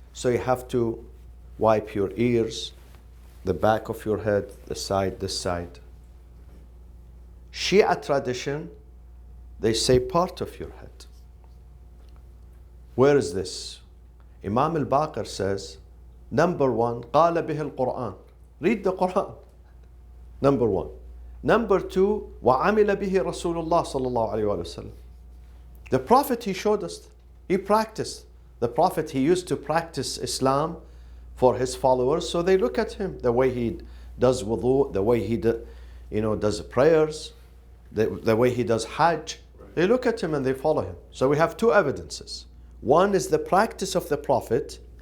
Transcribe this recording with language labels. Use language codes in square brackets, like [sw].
[en] So you have to wipe your ears, the back of your head, the side, this side. Shia tradition, they say part of your head. Where is this? Imam al-Baqir says, number one, [ar] قال به القرآن. [en] Read the Quran. Number one. Number two, [ar] وعمل به رسول الله صلى الله عليه وسلم. [en] The Prophet, he showed us, he practiced. The Prophet, he used to practice Islam for his followers, so they look at him, the way he does wudu, the way he does prayers, the way he does Hajj. They look at him and they follow him. So we have two evidences. One is the practice of the Prophet.